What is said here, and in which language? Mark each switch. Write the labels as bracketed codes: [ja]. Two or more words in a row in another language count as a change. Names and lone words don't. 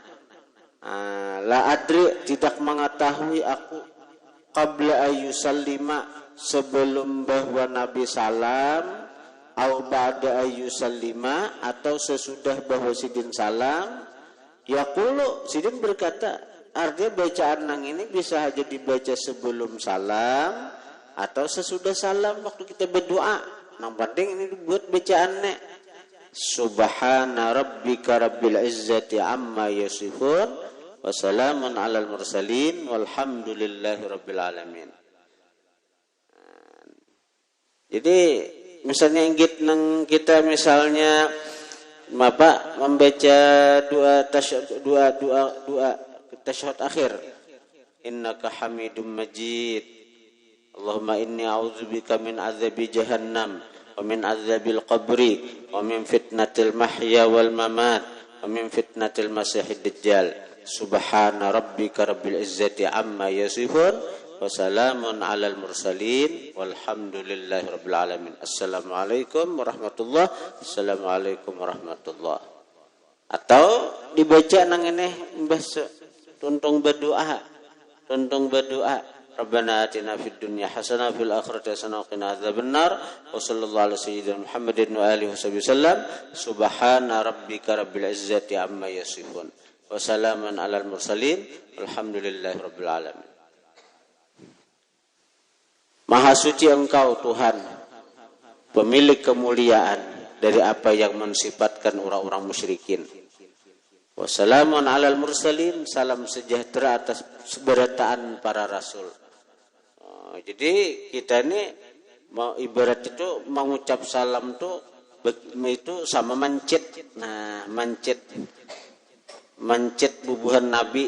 [ar] لا أدري, [bjn] tidak mengetahui aku, [ar] قبل أن يسلم, [bjn] sebelum bahwa Nabi salam, [ar] أو بعد أن يسلم, [bjn] atau sesudah bahwa sidin salam. Yaqulu, sidin berkata, artinya bacaan nang ini bisa aja dibaca sebelum salam atau sesudah salam waktu kita berdoa. Nang penting ini buat bacaannya. [ar] سبحان ربك رب العزة عما يصفون وسلام على المرسلين والحمد لله رب العالمين. [bjn] Jadi misalnya inggit nang kita misalnya Bapak membaca doa tasyahud akhir, [ar] إنك حميد مجيد، اللهم إني أعوذ بك من عذاب جهنم ومن عذاب القبر ومن فتنة المحيا والممات ومن فتنة المسيح الدجال. سبحان ربك رب العزة عما يصفون وسلام على المرسلين والحمد لله رب العالمين. السلام عليكم ورحمة الله السلام عليكم ورحمة الله. [bjn] Atau dibaca nang ini mbah tuntung berdoa [ar] ربنا آتنا في الدنيا حسنة وفي الآخرة حسنة وقنا عذاب النار وصلى الله على سيدنا محمد وعلى آله وسلم. سبحان ربك رب العزة عما يصفون وسلام على المرسلين والحمد لله رب العالمين. [bjn] Maha suci Engkau Tuhan, pemilik kemuliaan dari apa yang mensifatkan orang-orang musyrikin. [ar] وسلام على المرسلين, [bjn] salam sejahtera atas seberataan para rasul. Jadi kita ini mau ibarat itu mengucap salam itu sama mencit. Nah, mencit bubuhan Nabi.